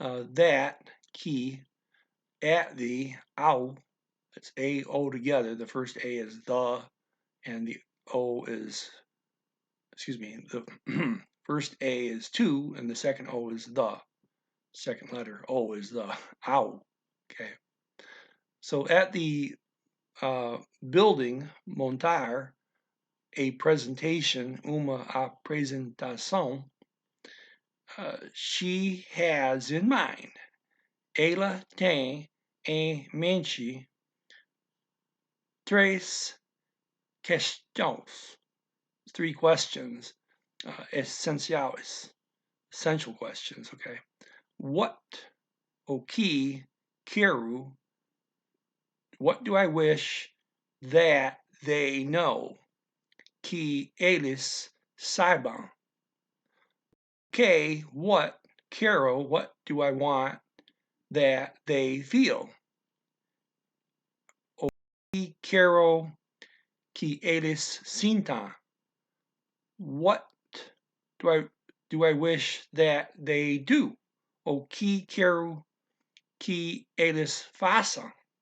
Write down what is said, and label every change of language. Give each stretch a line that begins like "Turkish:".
English: that,
Portuguese: que,
English: at the,
Portuguese: ao,
English: it's A-O together, the first A is the, and the O is, the first A is to, and the second O is the. Second letter O is the, ow. Okay. So at the building,
Portuguese: montar,
English: a presentation,
Portuguese: uma apresentação,
English: she has in mind,
Portuguese: ela tem em mente três
English: questões, three questions,
Portuguese: essenciais,
English: essential questions, okay? What,
Portuguese: o que, quero,
English: what do I wish that they know?
Portuguese: Que eles saibam.
English: Okay, what,
Portuguese: quero,
English: what do I want that they feel?
Portuguese: O que quero que eles sintam.
English: What do I wish that they do?
Portuguese: O que quero que eles façam.